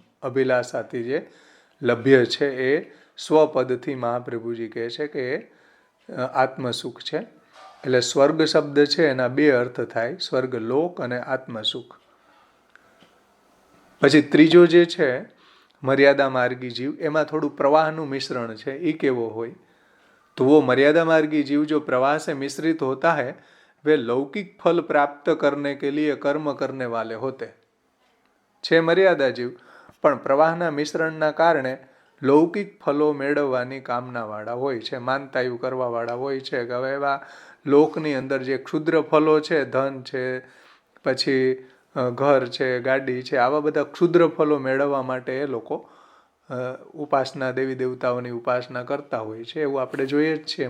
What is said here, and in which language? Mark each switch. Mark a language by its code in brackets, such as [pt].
[gu] અભિલાષાથી જે લભ્ય છે એ સ્વપદથી મહાપ્રભુજી કહે છે કે એ આત્મસુખ છે. એટલે સ્વર્ગ શબ્દ છે એના બે અર્થ થાય, સ્વર્ગલોક અને આત્મસુખ. પછી ત્રીજો જે છે મર્યાદા માર્ગી જીવ, એમાં થોડું પ્રવાહનું મિશ્રણ છે. એ કેવો હોય તો [hi] वो मर्यादा मार्गी जीव जो प्रवाह से मिश्रित होता है वे लौकिक फल प्राप्त करने के लिए कर्म करने वाले होते છે. [gu] મર્યાદા જીવ પણ પ્રવાહના મિશ્રણના કારણે લૌકિક ફલો મેળવવાની કામનાવાળા હોય છે, માનતાયું કરવાવાળા હોય છે કે હવે એવા લોકની અંદર જે ક્ષુદ્ર ફલો છે, ધન છે, પછી ઘર છે, ગાડી છે, આવા બધા ક્ષુદ્ર ફલો મેળવવા માટે એ લોકો ઉપાસના, દેવી દેવતાઓની ઉપાસના કરતા હોય છે. એવું આપણે જોઈએ જ છીએ.